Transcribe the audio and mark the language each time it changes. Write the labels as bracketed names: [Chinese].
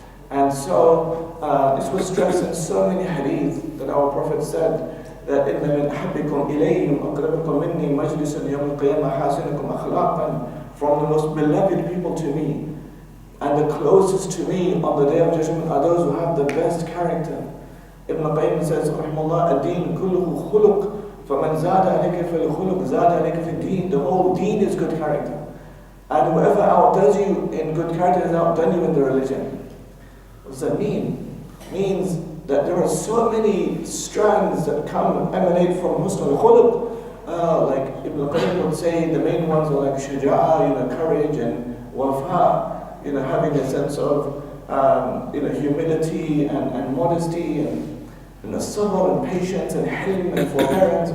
[English] And so this was stressed in so many hadith that our Prophet said that [Arabic] إِنَّ مِنْ أَحَبِّكُمْ إِلَيْهِ وَأَقْرَبِكُمْ مِنِّي مَجْلِسًا يَوْمَ الْقِيَامَةِ حَاسِنُكُمْ أَخْلَاقًا, [English] from the most beloved people to me and the closest to me on the day of judgment are those who have the best character. Ibn Qayyim says, rahimahullah, [Arabic] الدين كله خلق فمن زاد عليك في الخلق زاد عليك في الدين. [English] The whole deen is good character. And whoever outdoes you in good character has outdone you in the religion. What does that mean? It means that there are so many strands that emanate from husn al-khuluq. Like Ibn Qayyim would say, the main ones are like shuja'a, courage, and wafa, having a sense of humility and modesty, and sabr and patience and hilm and forbearance.